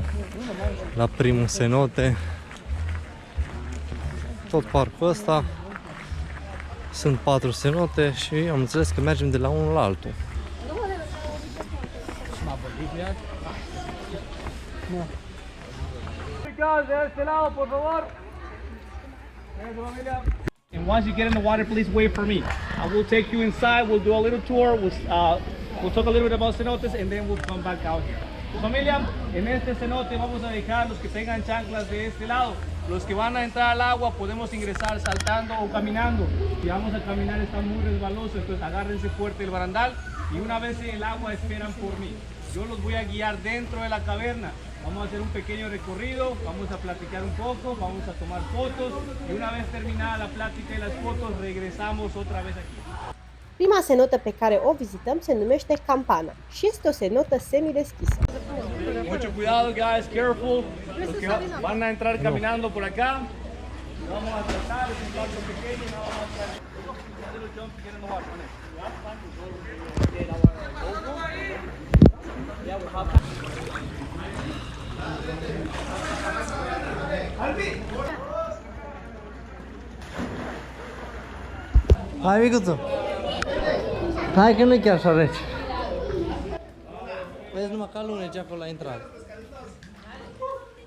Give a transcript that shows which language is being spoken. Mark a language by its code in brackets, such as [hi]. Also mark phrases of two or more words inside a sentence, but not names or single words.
[ro] La primul cenote. Tot parcul ăsta. Sunt 4 cenote și am înțeles că mergem de la unul la altul. [es] De este lado, por favor. [en] And once you get in the water, please wait for me. I will take you inside. We'll do a little tour. We'll talk a little bit about cenotes and then we'll come back out here. [es] Familia, en este cenote vamos a dejar los que tengan chanclas de este lado. Los que van a entrar al agua podemos ingresar saltando o caminando. Si vamos a caminar está muy resbaloso, entonces agárrense fuerte el barandal y una vez en el agua esperan por mí. Yo los voy a guiar dentro de la caverna. Vamos a hacer un pequeño recorrido, vamos a platicar un poco, vamos a tomar fotos y una vez terminada la plática y las fotos regresamos otra vez aquí. [ro] Prima cenotă pe care o vizităm se numește Campana și este o cenotă semi-deschisă. [es] Mucho cuidado, [en] guys, careful. [es] Los que van a entrar caminando por acá, vamos a tratar de un barco pequeño, no vamos a hacer [en] a little jump to get in the water. [ro] Hai, micuțu! Hai că nu e chiar așa rece. Vezi numai ca luneci acolo la intrare.